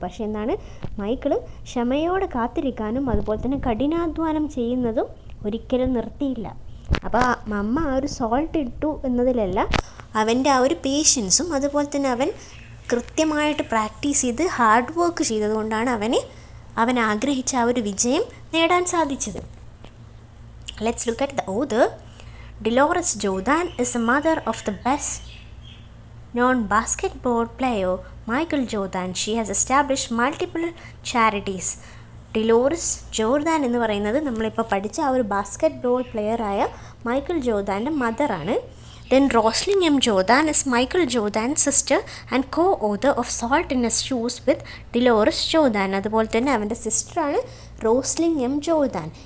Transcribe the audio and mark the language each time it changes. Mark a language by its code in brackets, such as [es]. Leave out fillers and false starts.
[ml] പക്ഷേ എന്താണ്, മൈക്കിൾ ക്ഷമയോടെ കാത്തിരിക്കാനും അതുപോലെ തന്നെ കഠിനാധ്വാനം ചെയ്യുന്നതും ഒരിക്കലും നിർത്തിയില്ല. അപ്പോൾ അമ്മ ആ ഒരു സോൾട്ട് ഇട്ടു എന്നതിലല്ല, അവൻ്റെ ആ ഒരു പേഷ്യൻസും അതുപോലെ തന്നെ അവൻ കൃത്യമായിട്ട് പ്രാക്ടീസ് ചെയ്ത് ഹാർഡ് വർക്ക് ചെയ്തതുകൊണ്ടാണ് അവൻ ആഗ്രഹിച്ച ആ ഒരു വിജയം നേടാൻ സാധിച്ചത്. [en] Let's look at the author. Dolores Jordan is the mother of the best known basketball player Michael Jordan. She has established multiple charities. [ml] ഡിലോറിസ് Jordan എന്ന് പറയുന്നത് നമ്മളിപ്പോൾ പഠിച്ച ആ ഒരു basket ball പ്ലെയറായ Michael ജോർദാൻ്റെ മദറാണ്. [en] Then Roslyn M Jordan is Michael Jordan's sister and co author of salt in his shoes with Deloris Jordan. [ml] അതുപോലെ തന്നെ അവൻ്റെ സിസ്റ്ററാണ് Roslin M Jordan.